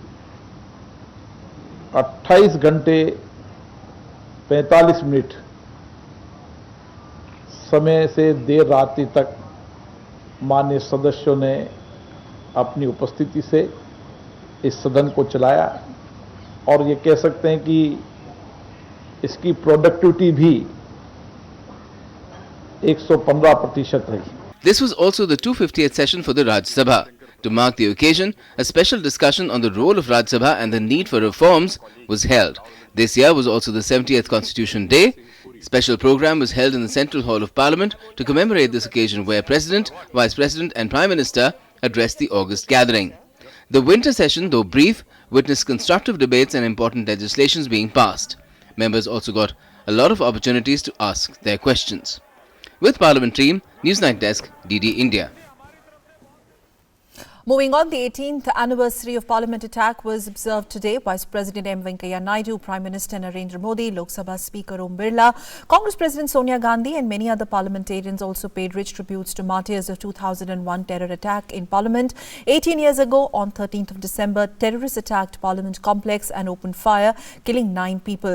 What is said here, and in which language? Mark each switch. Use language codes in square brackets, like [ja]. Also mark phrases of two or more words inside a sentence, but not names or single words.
[hi] 28 घंटे 45 मिनट समय से देर रात्रि तक माननीय सदस्यों ने अपनी उपस्थिति से इस सदन को चलाया और ये कह सकते हैं कि इसकी प्रोडक्टिविटी भी 115% रही। [en] This was also the 250th session for the Rajya Sabha. To mark the occasion, a special discussion on the role of Rajya Sabha and the need for reforms was held. This year was also the 70th Constitution Day. Special program was held in the Central Hall of Parliament to commemorate this occasion, where President, Vice President and Prime Minister addressed the August gathering. The winter session, though brief, witnessed constructive debates and important legislations being passed. Members also got a lot of opportunities to ask their questions. With Parliament team, Newsnight Desk, DD India. Moving on, the 18th anniversary of Parliament attack was observed today. Vice President M. Venkaiah Naidu, Prime Minister Narendra Modi, Lok Sabha Speaker Om Birla, Congress President Sonia Gandhi and many other parliamentarians also paid rich tributes to martyrs of 2001 terror attack in Parliament. 18 years ago, on 13th of December, terrorists attacked Parliament complex and opened fire, killing 9 people.